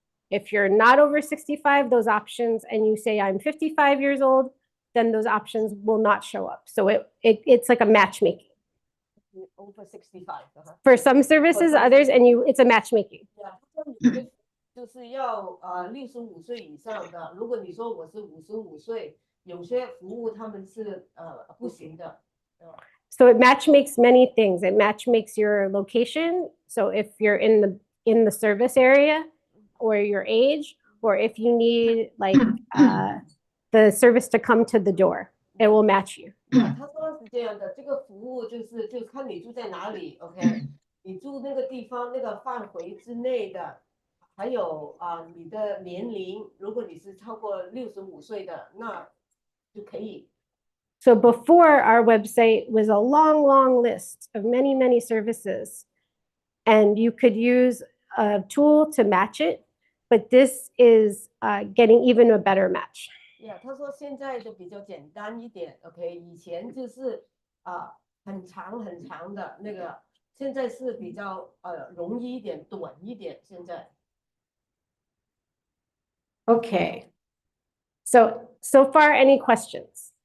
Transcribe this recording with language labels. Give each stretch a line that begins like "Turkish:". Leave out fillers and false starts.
English: If you're not over 65, those options, and you say I'm 55 years old, then those options will not show up. So it's like a matchmaking. Over 65 For some services, others, and it's a matchmaking.
Chinese: 就是要65岁以上的。如果你说我是55岁，有些服务他们是不行的。
English: So it matchmakes many things. It matchmakes your location. So if you're in the service area, or your age, or if you need like the service to come to the door, it will match you.
Chinese: 他说是这样的，这个服务就看你住在哪里 ，OK？你住那个地方那个范围之内的，还有你的年龄，如果你是超过65岁的，那就可以。
English: So before, our website was a long, long list of many, many services, and you could use a tool to match it, but this is getting even a better match.
Chinese: 他说现在就比较简单一点 ，OK？ 以前就是很长很长的那个，现在是比较容易一点、短一点。现在
English: Okay. So far, any questions?